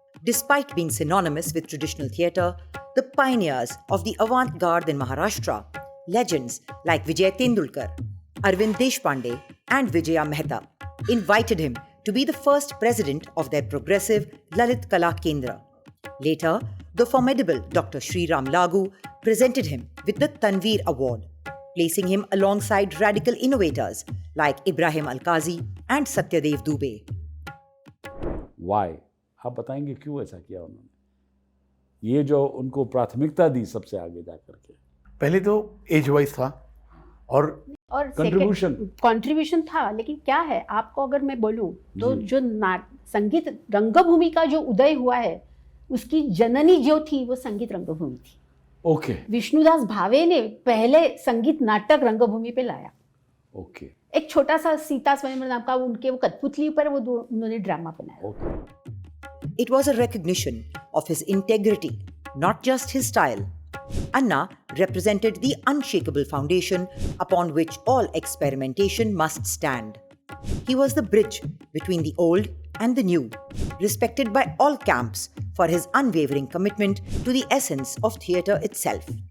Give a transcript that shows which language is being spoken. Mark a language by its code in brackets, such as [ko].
[en] Despite being synonymous with traditional theatre, the pioneers of the avant-garde in Maharashtra, legends like Vijay Tendulkar, Arvind Deshpande, and Vijaya Mehta invited him to be the first president of their progressive Lalit Kala Kendra. Later, the formidable Dr. Sri Ram Lagu presented him with the Tanveer Award, placing him alongside radical innovators like Ibrahim Alkazi and Satyadev Dubey. [hi] Y, आप बताएंगे क्यों ऐसा किया उन्होंने, ये जो उनको प्राथमिकता दी सबसे आगे जाकर के? पहले तो एज वाइज था और कंट्रीब्यूशन था, लेकिन क्या है, आपको अगर मैं बोलूं तो जो संगीत रंगभूमि का जो उदय हुआ है, उसकी जननी जो थी वो संगीत रंगभूमि थी। ओके, विष्णुदास भावे ने पहले संगीत नाटक रंगभूमि पे लाया। ओके, एक छोटा सा सीता स्वयंवर नाम का उनके वो कठपुतली पर वो उन्होंने ड्रामा बनाया। Okay. [en] It was a recognition of his integrity, not just his style. Anna represented the unshakable foundation upon which all experimentation must stand. He was the bridge between the old and the new, respected by all camps for his unwavering commitment to the essence of theatre itself.